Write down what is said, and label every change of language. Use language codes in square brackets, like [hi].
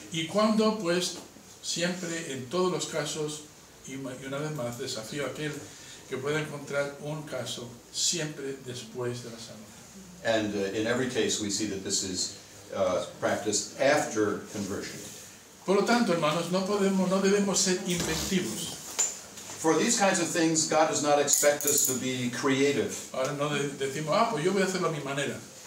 [es] Y cuando, pues, siempre, en todos los casos, y una vez más, desafío a aquel que pueda encontrar un caso siempre después de la salvación. [en] And in every case, we see that this is practiced after conversion. [es] Por lo tanto, hermanos, no debemos ser inventivos. [en] For these kinds of things, God does not expect us to be creative. [es] Ahora no decimos, pues yo voy a hacerlo a mi manera.